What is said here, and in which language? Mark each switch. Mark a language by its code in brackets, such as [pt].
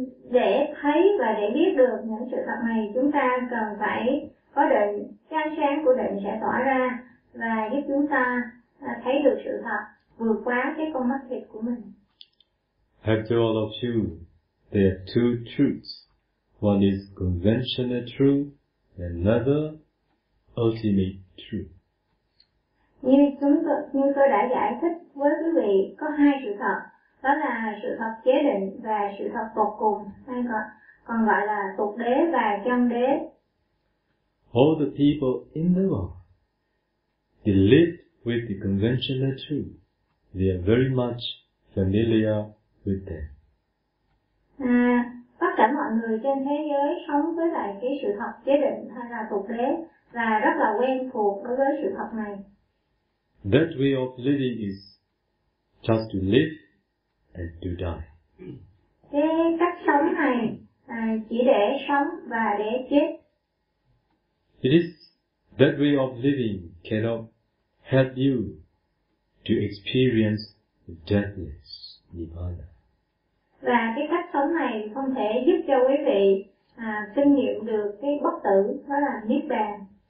[vi] Để thấy và để biết được những sự thật này, chúng ta cần phải có định, cái ánh sáng của định sẽ tỏa ra và giúp chúng ta thấy được sự thật vượt quá cái con mắt thịt của mình. [en] After all of you, there are two truths. One is conventional truth, another ultimate truth. [vi] Như tôi đã giải thích với quý vị, có hai sự thật, đó là sự thật chế định và sự thật tột cùng, hay còn gọi là tục đế và chân đế. [en] All the people in the world, they live with the conventional truth. They are very much familiar with them. [vi] Tất cả mọi người trên thế giới sống với lại cái sự thật chế định hay là tục đế và rất là quen thuộc đối với sự thật này. [en] That way of living is just to live and to die. [vi] Cái cách sống này chỉ để sống và để chết. [en] It is that way of living cannot help you to experience deathless nirvana. [vi] Và cái cách sống này không thể giúp cho quý vị kinh nghiệm được cái bất tử, đó là niết bàn.